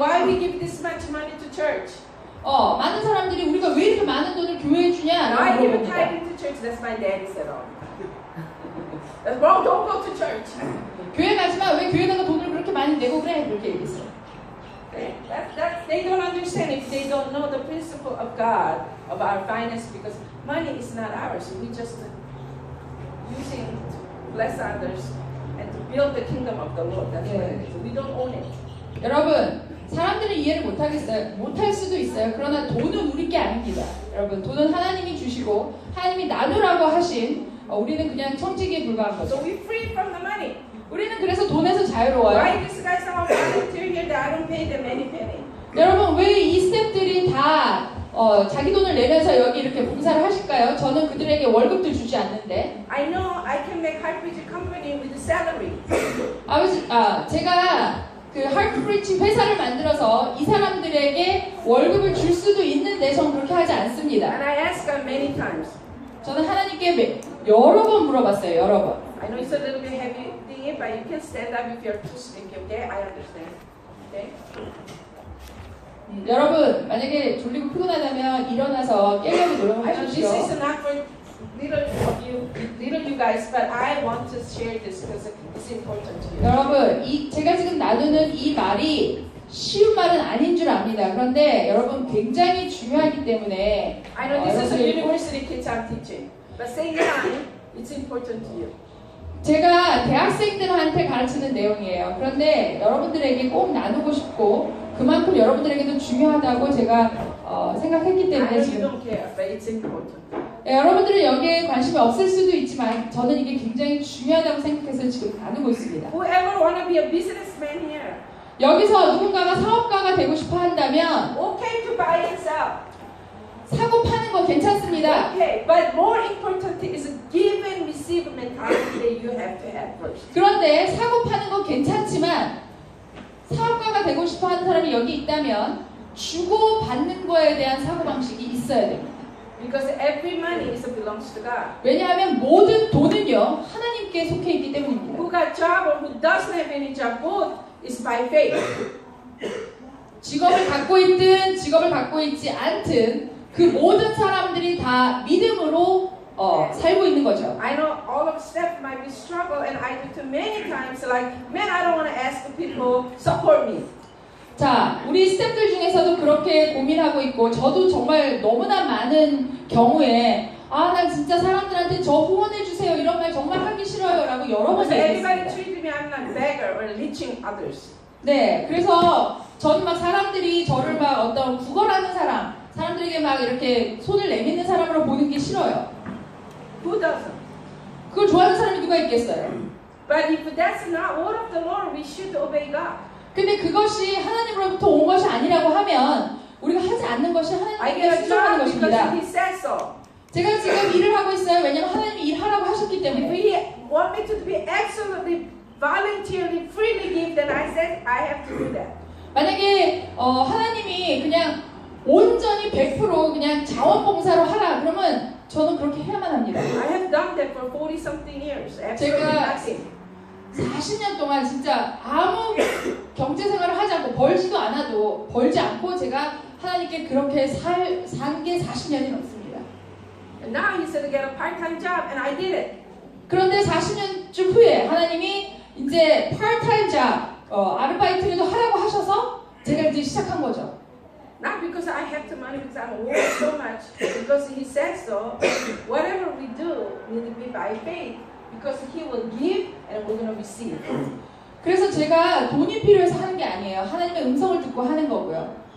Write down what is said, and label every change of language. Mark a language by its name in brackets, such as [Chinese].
[English] why we give this much money to church? [Korean] 많은 사람들이 우리가 왜 이렇게 많은 돈을 교회에 [English] Why [Korean] 주냐라고 [English] give a [Korean] 물어봅니다. [English] tithing to church? That's my daddy said all. That's wrong. Don't go to church. [Korean] 교회 가지마. 왜 교회다가 돈을 그렇게 많이 내고 그래? 그렇게 얘기했어요. [English] They don't understand if they don't know the principle of God of our finance because money is not ours. We just using to bless others and to build the kingdom of the Lord. That's what it is. We don't own it. [Korean] 여러분, 사람들은 이해를 못하겠어요. 못할 수도 있어요. 그러나 돈은 우리 게 아닙니다. 여러분, 돈은 하나님이 주시고 하나님이 나누라고 하신 우리는 그냥 청지기에 불과한 거죠. [English] So we're free from the money. [Korean] 우리는 그래서 돈에서 자유로워요. [English] Why these guys are volunteer here that I don't pay them any penny? [Korean] 여러분, 왜 이 스태프들이 다 자기 돈을 내면서 여기 이렇게 봉사를 하실까요? 저는 그들에게 월급도 주지 않는데. [English] I know I can make Heartbreach company with salary. [Korean] 제가 그 하트브리치 회사를 만들어서 이 사람들에게 월급을 줄 수도 있는데 저는 그렇게 하지 않습니다. [English] And I ask God many times. [Korean] 저는 하나님께 여러 번 물어봤어요. 여러 번. [English] I know it's a little bit heavy thing, but you can stand up if you're too sleepy, okay? I understand. Okay? [Korean] 여러분 만약에 졸리고 피곤하다면 일어나서 깨려고 노력을 [English] I know this [Korean] 하십시오. [English] is not for little you guys, but I want to share this because it's important to you. [Korean] 여러분 제가 지금 나누는 이 말이 쉬운 말은 아닌 줄 압니다. 그런데 여러분 굉장히 중요하기 때문에 [English] I know this is a university kids I'm teaching, but same time, it's important to you. [Korean] 제가 대학생들한테 가르치는 내용이에요. 그런데 여러분들에게 꼭 나누고 싶고 그만큼 여러분들에게도 중요하다고 제가 생각했기 [English] I [Korean] 때문에 [English] know you [Korean] 지금 [English] don't care, but it's important. [Korean] 여러분들은 여기에 관심이 없을 수도 있지만 저는 이게 굉장히 중요하다고 생각해서 지금 나누고 있습니다. [English] Whoever want to be a businessman here, [Korean] 여기서 누군가가 사업가가 되고 싶어 한다면 [English] okay to buy and sell. [Korean] 사고 파는 거 괜찮습니다. [English] Okay, but more important is a give and receive mentality that you have to have first. [Korean] 그런데 사고 파는 거 괜찮지만 사업가가 되고 싶어 하는 사람이 여기 있다면 주고 받는 거에 대한 사고방식이 있어야 됩니다. [English] Because every money belongs to God. [Korean] 왜냐하면 모든 돈은요 하나님께 속해 있기 때문입니다. [English] Who got job or who doesn't have any job, both is by faith. [Korean] 직업을 갖고 있든 직업을 갖고 있지 않든 그 모든 사람들이 다 믿음으로 살고 있는 거죠. [English] I know all of staff might be struggle, and I do too many times. Like, man, I don't want to ask the people support me. [Korean] 자, 우리 스태프들 중에서도 그렇게 고민하고 있고 저도 정말 너무나 많은 경우에 나 진짜 사람들한테 저 후원해 주세요 이런 말 정말 하기 싫어요라고 여러 번 [English] So everybody [Korean] 얘기했습니다. [English] treated me, I'm like beggar or leeching others. [Korean] 네, 그래서 저는 막 사람들이 저를 막 어떤 구걸하는 사람들에게 막 이렇게 손을 내미는 사람으로 보는 게 싫어요. [English] Who doesn't? [Korean] 그걸 좋아하는 사람이 누가 있겠어요? [English] But if that's not word of the Lord, we should obey God. [Korean] 근데 그것이 하나님으로부터 온 것이 아니라고 하면 우리가 하지 않는 것이 [English] I [Korean] 하나님께 [English] get a [Korean] 순종하는 [English] job because [Korean] 것입니다. [English] he said so. [Korean] 제가 지금 일을 하고 있어요. 왜냐면 하나님이 일하라고 하셨기 [English] If [Korean] 때문에. [English] he want me to be excellently, voluntarily, freely give, then I said I have to do that. [Korean] 만약에 하나님이 그냥 온전히 100% 그냥 자원봉사로 하라 그러면 저는 그렇게 해야만 합니다. [English] I have done that for 40 something years. Absolutely [Korean] 제가 [English] nothing. [Korean] 40년 동안 진짜 아무 경제 생활을 하지 않고 벌지도 않아도 벌지 않고 제가 하나님께 그렇게 산 게 40년이 넘습니다. [English] And now he said to get a part-time job, and I did it. [Korean] 그런데 40년쯤 후에 하나님이 이제 파트타임 잡 아르바이트라도 하라고 하셔서 제가 이제 시작한 거죠. [English] Not because I have the money, because I work so much, because he said so. Whatever we do, we need to be by faith, because he will give and we're going to receive. [Korean] 그래서 제가 돈이 필요해서 하는 게 아니에요. 하나님의 음성을 듣고 하는 거고요.